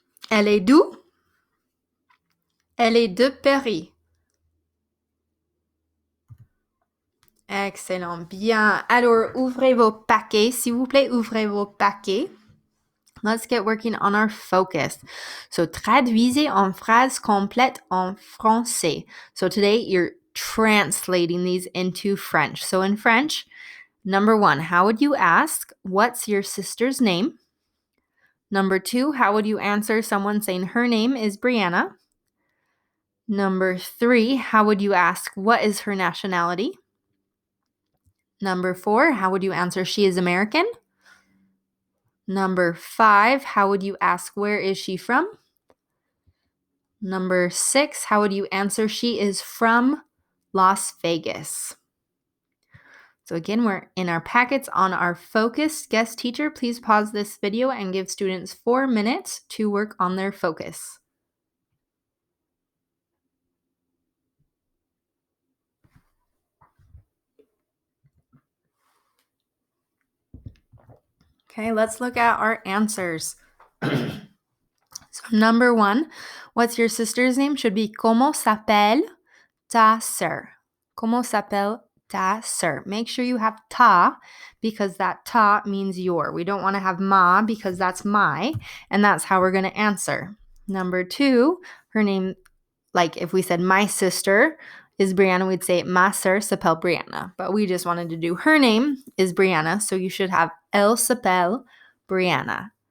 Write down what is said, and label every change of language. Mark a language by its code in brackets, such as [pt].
[fr] Elle est d'où? Elle est de Paris. Excellent, bien. Alors, ouvrez vos paquets, s'il vous plaît, ouvrez vos paquets. [en] Let's get working on our focus. [fr] So, traduisez en phrase complète en français. [en] So, today you're translating these into French. So, in French, number 1, how would you ask, what's your sister's name? Number 2, how would you answer someone saying her name is Brianna? Number 3, how would you ask, what is her nationality? Number 4, how would you answer she is American? Number 5, how would you ask where is she from? Number 6, how would you answer she is from Las Vegas? So again, we're in our packets on our focused guest teacher. Please pause this video and give students 4 minutes to work on their focus. Okay, let's look at our answers. So number 1, what's your sister's name? Should be [fr] comment s'appelle ta sœur? Comment s'appelle ta sœur? [en] Make sure you have ta because that ta means your. We don't want to have ma because that's my, and that's how we're going to answer. Number 2, her name, like if we said my sister is Brianna, we'd say [fr] ma sœur s'appelle Brianna. [en] But we just wanted to do her name is Brianna, so you should have [fr] elle s'appelle Brianna.